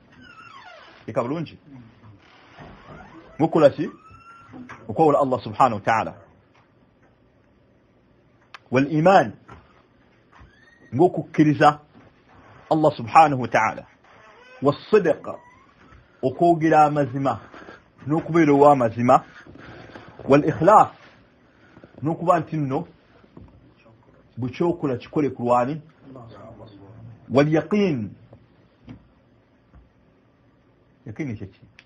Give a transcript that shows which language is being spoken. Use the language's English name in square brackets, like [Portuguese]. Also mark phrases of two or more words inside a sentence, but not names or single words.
[Ganda] Eka bulungi ng'okola ki? [Arabic] Okwawula الله سبحانه وتعالى. والإيمان, ng'okukkiriza الله سبحانه وتعالى. والصدق, [Ganda] okwogera amazima n'okubeera ow'amazima. [Arabic] والإخلاص, [Ganda] n'okuba nti nno bukyokola kikole ku lwani. [Arabic] واليقين, [Ganda] yaqini kyeki?